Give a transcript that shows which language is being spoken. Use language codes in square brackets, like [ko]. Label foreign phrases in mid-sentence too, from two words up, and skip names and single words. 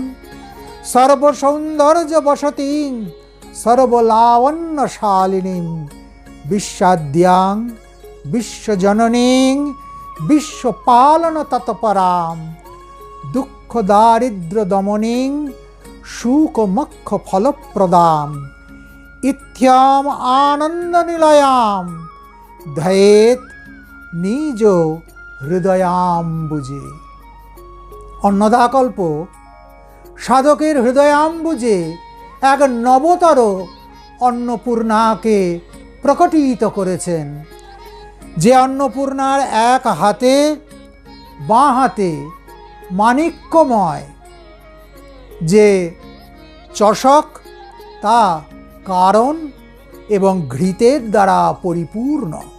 [sa] সর্বসৌন্দর্য বসতিং সর্বলাবণ্যশালিনীং বিশ্বাদ্যাং বিশ্বজননীং বিশ্বপালন তৎপরাম দুঃখ দারিদ্র্য দমনীং সুখমক্ষ ফলপ্রদাম ইত্যাম আনন্দ নিলয়াম ধ্যায়েত নিজ হৃদয়াম্বুজে। [bn] অন্নদাকল্প সাধকের হৃদয়াম্বুজে এক নবতর অন্নপূর্ণাকে প্রকটিত করেছেন। যে অন্নপূর্ণার এক হাতে, বাঁ হাতে মাণিক্যময় যে চষক, তা কারণ এবং ঘৃতের দ্বারা পরিপূর্ণ।